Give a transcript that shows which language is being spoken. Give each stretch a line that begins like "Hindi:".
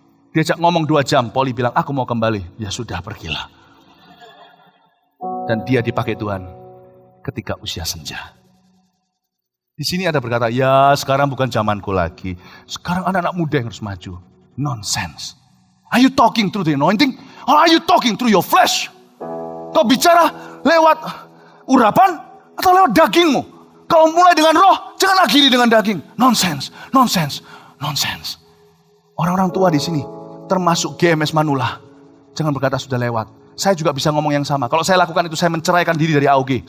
Indonesian: Diajak ngomong 2 jam, Polly bilang, aku mau kembali. Ya sudah, pergilah. Dan dia dipakai Tuhan ketika usia senja. Di sini ada berkata, ya sekarang bukan zamanku lagi. Sekarang anak-anak muda yang harus maju.
English: Nonsense. Are you talking through the anointing? Or are you talking through your flesh?
Indonesian: Kau bicara lewat urapan atau lewat dagingmu? Kalau mulai dengan roh, jangan akhiri dengan daging. Nonsense, nonsense, nonsense. Orang-orang tua di sini, termasuk GMS Manula, jangan berkata sudah lewat. Saya juga bisa ngomong yang sama. Kalau saya lakukan itu, saya menceraikan diri dari AOG.